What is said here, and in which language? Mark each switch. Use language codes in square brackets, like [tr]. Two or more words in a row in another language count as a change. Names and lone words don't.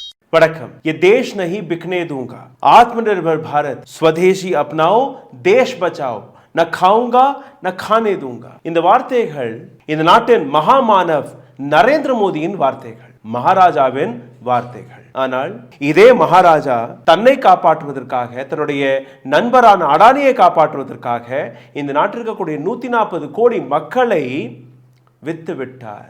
[hi] वड़कम। ये देश नहीं बिकने दूंगा, आत्मनिर्भर भारत, स्वदेशी अपनाओ, देश बचाओ, न खाऊंगा न खाने दूंगा. [ta] இந்த வார்த்தைகள் இந்த நாட்டின் மகாமானவ் நரேந்திர மோடியின் வார்த்தைகள், மகாராஜாவின் வார்த்தைகள். ஆனால் இதே மகாராஜா தன்னை காப்பாற்றுவதற்காக, தன்னுடைய நண்பரான அடானியை காப்பாற்றுவதற்காக இந்த நாட்டில் இருக்கக்கூடிய 140 கோடி மக்களை வித்து விட்டார்.